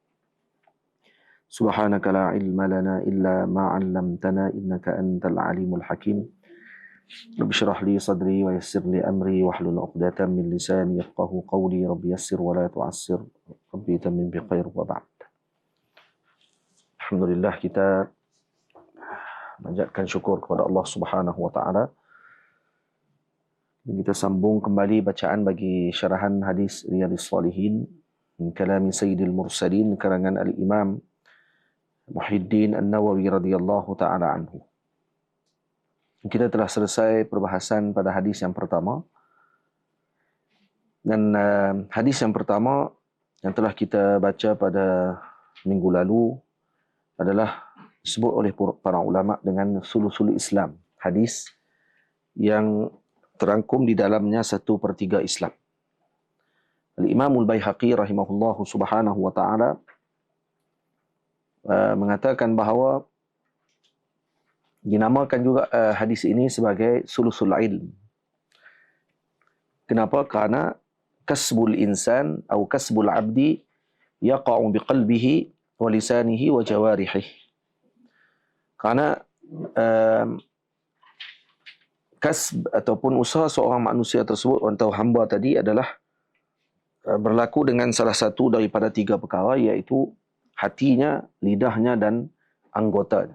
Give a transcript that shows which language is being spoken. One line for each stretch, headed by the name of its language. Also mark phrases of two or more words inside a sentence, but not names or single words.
Arabic: سبحانك لا علم لنا إلا ما علمتنا إنك أنت العليم الحكيم رب اشرح لي صدري ويسر لي أمري واحلل عقدة من لساني يفقهوا قولي رب يسر ولا تعسر ربي تمم بخير وبعد.
Malay: Alhamdulillah, kita manjatkan syukur kepada Allah
Arabic: سبحانه وتعالى.
Malay: Kita sambung kembali bacaan bagi syarahan hadis Riyadhus Shalihin min kalami Sayyidil Mursalin karangan Al-Imam Muhyiddin An-Nawawi
Arabic: رضي الله تعالى عنه.
Malay: Kita telah selesai perbahasan pada hadis yang pertama. Dan hadis yang pertama yang telah kita baca pada minggu lalu adalah disebut oleh para ulama dengan
Arabic: ثلث الإسلام.
Malay: Hadis yang terangkum di dalamnya 1/3 Islam. Al-Imam Al-Baihaqi
Arabic: رحمه الله سبحانه وتعالى
Malay: mengatakan bahawa dinamakan juga hadis ini sebagai
Arabic: ثلث العلم.
Malay: Kenapa? Karena
Arabic: كسب الإنسان
Malay: atau
Arabic: كسب العبد يقع بقلبه ولسانه وجوارحه.
Malay: Karena kasb ataupun usaha seorang manusia tersebut atau hamba tadi adalah berlaku dengan salah satu daripada 3 perkara, iaitu hatinya, lidahnya dan anggotanya.